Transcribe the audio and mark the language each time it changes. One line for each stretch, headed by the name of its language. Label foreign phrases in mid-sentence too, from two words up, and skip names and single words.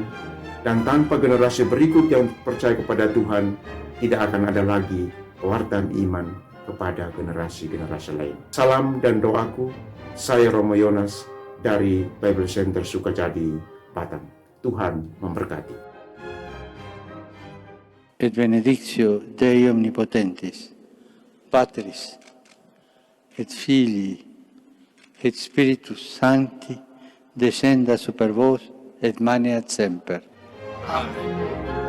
Indonesian: Dan tanpa generasi berikut yang percaya kepada Tuhan, tidak akan ada lagi pewartaan iman kepada generasi-generasi lain. Salam dan doaku, saya Romo Yonas dari Bible Center Sukajadi, Batam. Tuhan memberkati.
Latin: Et benedictio Dei Omnipotentis, Patris, et Filii, et Spiritus Sancti, descenda super vos et maneat semper. Amen.